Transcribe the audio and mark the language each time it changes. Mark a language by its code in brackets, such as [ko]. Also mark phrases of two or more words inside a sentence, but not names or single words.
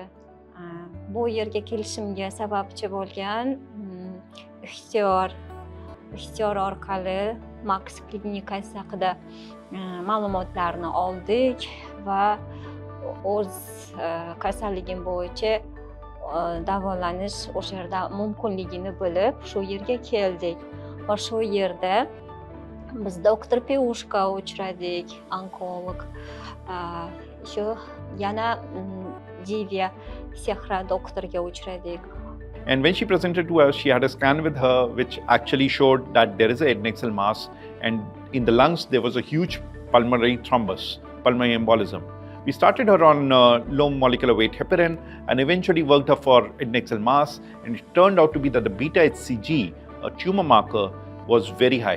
[uz] Bu yerga kelishimga sababchi bo'lgan ixtiyor orqali Max klinikasi haqida ma'lumotlarni oldik va o'z kasalligim bo'yicha davolanish o'sha yerda mumkinligini bilib shu yerga keldik va shu yerda biz doktor Peushka uchradik, onkolog. Shu yana Divya Sehra doktorga uchradik. [en] And when she presented to us, she had a scan with her which actually showed that there is a adnexal mass, and in the lungs there was a huge pulmonary thrombus, pulmonary embolism. We started her on low molecular weight heparin and eventually worked her for adnexal mass, and it turned out to be that the beta HCG, a tumor marker, was very high.